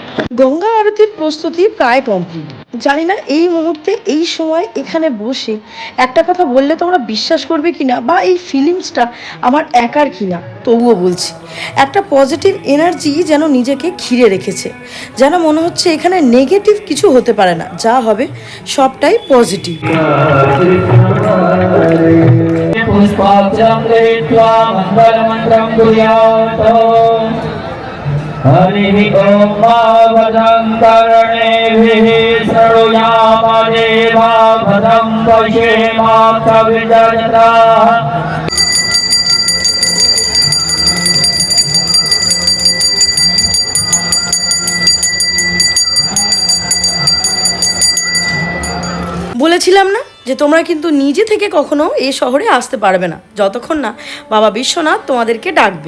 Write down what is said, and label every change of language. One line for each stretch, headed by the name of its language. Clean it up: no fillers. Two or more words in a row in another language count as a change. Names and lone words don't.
Bangla: গঙ্গা আরতির প্রস্তুতি প্রায় কমপ্লিট। জানি না এই মুহূর্তে এই সময় এখানে বসে একটা কথা বললে তোমরা বিশ্বাস করবে কিনা, বা এই ফিলিংসটা আমার একার কিনা, তবুও বলছি। একটা
English: positive energy
Bangla: যেন নিজেকে ঘিরে রেখেছে, যেন মনে হচ্ছে এখানে নেগেটিভ কিছু হতে পারে না, যা হবে সবটাই পজিটিভ।
Sanskrit: हरि ओम भजं कर्णेभिः शृणुयाम देवा भजं पश्येमां कविजनताः।
Bangla: বলেছিলাম না যে তোমরা কিন্তু নিজে থেকে কখনো এই শহরে আসতে পারবে না যতক্ষণ না বাবা বিশ্বনাথ তোমাদেরকে ডাকবে।